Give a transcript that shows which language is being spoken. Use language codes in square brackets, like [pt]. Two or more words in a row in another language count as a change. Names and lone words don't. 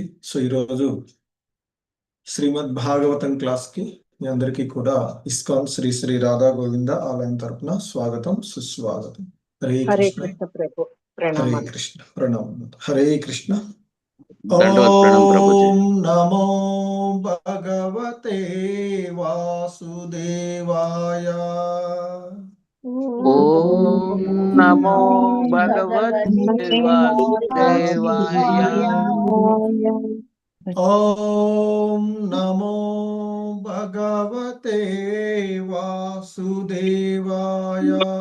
[te] సో ఈరోజు శ్రీమద్ భాగవతం క్లాస్ కి మీ అందరికీ కూడా ఇస్కాన్ శ్రీ శ్రీ రాధా గోవింద ఆలయం తరపున స్వాగతం సుస్వాగతం. హరే కృష్ణ ప్రభు. హరే కృష్ణ ప్రణామం. హరే కృష్ణ. ప్రణామం ప్రభుజీ. [sa] ॐ नमो भगवते वासुदेवाय. ॐ नमो भगवते वासुदेवाय. ॐ नमो भगवते वासुदेवाय.